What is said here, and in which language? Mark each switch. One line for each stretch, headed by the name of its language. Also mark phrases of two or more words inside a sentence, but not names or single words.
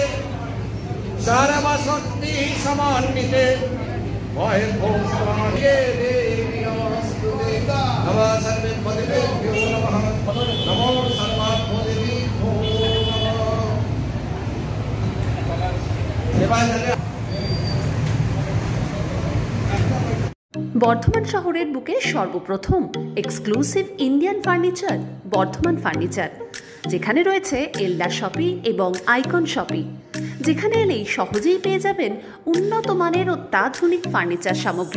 Sanskrit: सर्वशक्ति समान्विते वैभवस्वामिये देवी नमोस्तुते नमः सर्वेभ्यो नमः नमो सर्वाभ्यो देवीभ्यो नमः।
Bangla: বর্ধমান শহরের বুকে সর্বপ্রথম
English: exclusive Indian furniture
Bangla: বর্ধমান ফার্নিচার, যেখানে রয়েছে এলডা শপি এবং আইকন শপি, যেখানে এলেই সহজেই পেয়ে যাবেন উন্নত মানের অত্যাধুনিক ফার্নিচার সামগ্রী।